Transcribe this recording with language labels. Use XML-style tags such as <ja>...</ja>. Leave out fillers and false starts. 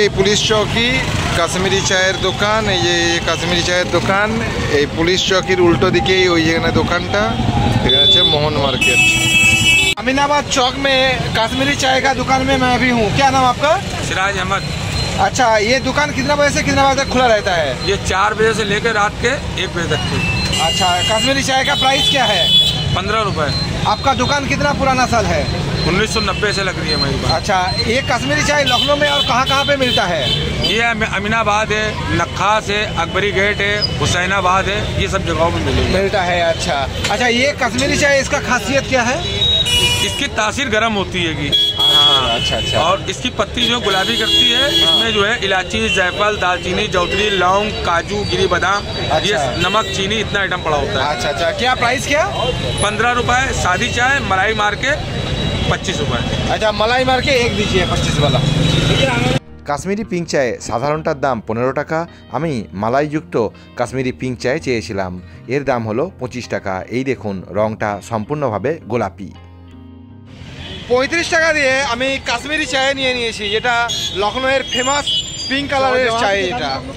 <bn>এই পুলিশ চৌকি কাশ্মীরি চায়ের দোকান, এই যে কাশ্মীরি চায়ের দোকান, এই পুলিশ চৌকির উল্টো দিকেই ওই যেখানে দোকানটা, এখানে হচ্ছে মোহন मार्केट।</bn> <hi>अमीनाबाद चौक में कश्मीरी चाय का दुकान में मैं भी हूँ। क्या नाम आपका? सिराज अहमद। अच्छा, ये दुकान कितना बजे से कितना बजे तक खुला रहता है? ये 4 बजे से लेकर रात के 1 बजे तक की। अच्छा, कश्मीरी चाय का प्राइस क्या है? 15 रुपए। आपका दुकान कितना पुराना साल है? 1990 से लग रही है मेरी बात। अच्छा, ये कश्मीरी चाय लखनऊ में और कहाँ कहाँ पे मिलता है? ये अमीनाबाद है, नक्खास है, अकबरी गेट है, हुसैनाबाद है, ये सब जगहों में मिलता है। अच्छा अच्छा, ये कश्मीरी चाय इसका खासियत क्या है? इसकी तासीर गर्म होती है कि अच्छा अच्छा, और इसकी पत्ती जो गुलाबी करती है, इसमें जो है इलायची, जायफल, दालचीनी, जौतरी, लौंग, काजू, गिरी बादाम, ये नमक, चीनी, इतना आइटम पड़ा होता है। अच्छा अच्छा, क्या प्राइस क्या? 15 रुपए सादी चाय, मलाई मार के 25 रुपए। अच्छा, मलाई मार के एक दीजिए 25 वाला।</hi> <bn>কাশ্মীরি পিঙ্ক চায়ে সাধারণটার দাম 15 টাকা। আমি মালাইযুক্ত কাশ্মীরি পিঙ্ক চায়ে চেয়েছিলাম, এর দাম হলো 25 টাকা। এই দেখুন, রংটা সম্পূর্ণভাবে গোলাপি। 35 টাকা দিয়ে আমি কাশ্মীরি চায় নিয়ে নিয়েছি, যেটা লখনউয়ের ফেমাস পিঙ্ক কালারের চায় এটা।</bn>